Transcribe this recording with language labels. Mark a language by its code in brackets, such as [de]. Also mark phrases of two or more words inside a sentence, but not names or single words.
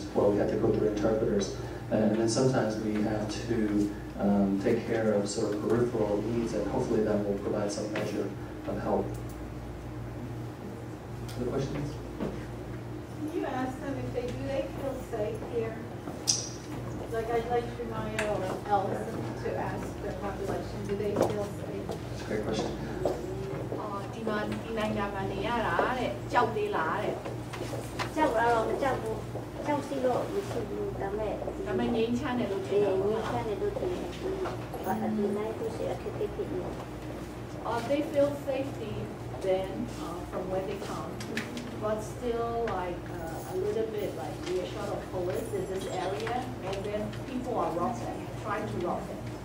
[en] Well, we have to go through interpreters, and then sometimes we have to take care of sort of peripheral needs, and hopefully that will provide some measure of help. Other questions? Can you ask them if they feel safe here? Like I'd like Shemaya or Ellison to ask the population, do they feel safe? That's a great question. [my] ဒီနိုင်ငံမှာနေရတာတဲ့ကြောက်သေးလားတဲ့ကြောက်တော့မကြောက်ဘူးကြောက်စီတော့မရှိဘူးဒါမဲ့ငြိမ်းချမ်းတယ်လို့ထင်တယ်ငြိမ်းချမ်းတယ်လို့ထင်တယ်ဘာအဒီနိုင်သူရှိအခက်အခဲဖြစ်နေ [en] They feel safety then from where they come, but still like a little bit like reassured of police in this area, and then people are robbing, trying to rob them.